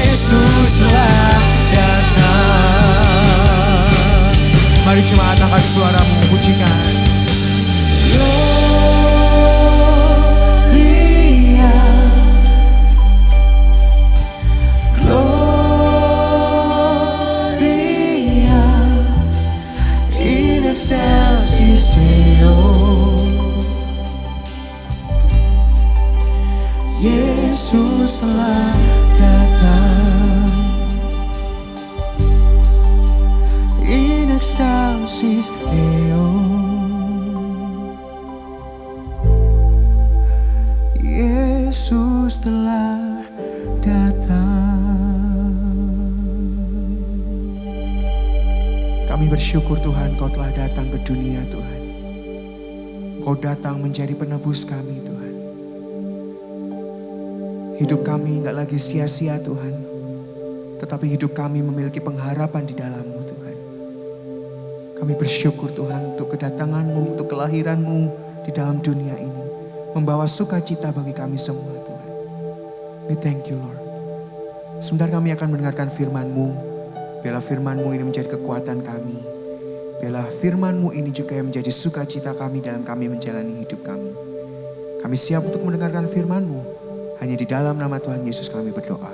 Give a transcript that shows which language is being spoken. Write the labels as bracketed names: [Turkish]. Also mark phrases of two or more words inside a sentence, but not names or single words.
[Indonesian] Yesus telah datang. Mari jemaat angkat suaramu, pujikan. [Latin] Gloria, Gloria, in excelsis Deo. [Indonesian] Yesus telah datang. [Latin] In excelsis Deo. [Indonesian] Yesus telah datang. Kami bersyukur Tuhan, Kau telah datang ke dunia Tuhan. Kau datang menjadi penebus kami Tuhan. Hidup kami gak lagi sia-sia Tuhan, tetapi hidup kami memiliki pengharapan di dalam-Mu Tuhan. Kami bersyukur Tuhan untuk kedatangan-Mu, untuk kelahiran-Mu di dalam dunia ini. Membawa sukacita bagi kami semua Tuhan. [English] We thank you Lord. [Indonesian] Sebentar kami akan mendengarkan firman-Mu. Biarlah firman-Mu ini menjadi kekuatan kami. Biarlah firman-Mu ini juga yang menjadi sukacita kami dalam kami menjalani hidup kami. Kami siap untuk mendengarkan firman-Mu. Hanya di dalam nama Tuhan Yesus kami berdoa.